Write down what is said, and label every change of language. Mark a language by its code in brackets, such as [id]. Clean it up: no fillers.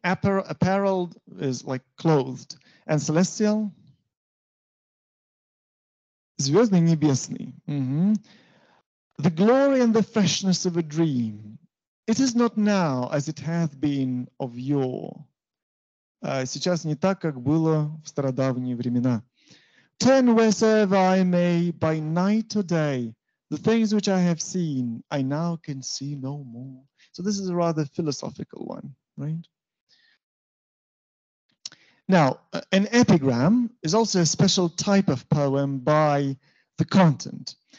[en] Apparelled is like clothed. And celestial? [ru] Звездный, небесный. [en] The glory and the freshness of a dream. It is not now as it hath been of yore. [ru] Сейчас не так, как было в стародавние времена. [en] Turn wheresoever I may, by night or day, the things which I have seen, I now can see no more. So this is a rather philosophical one, right? Now, an epigram is also a special type of poem by the content.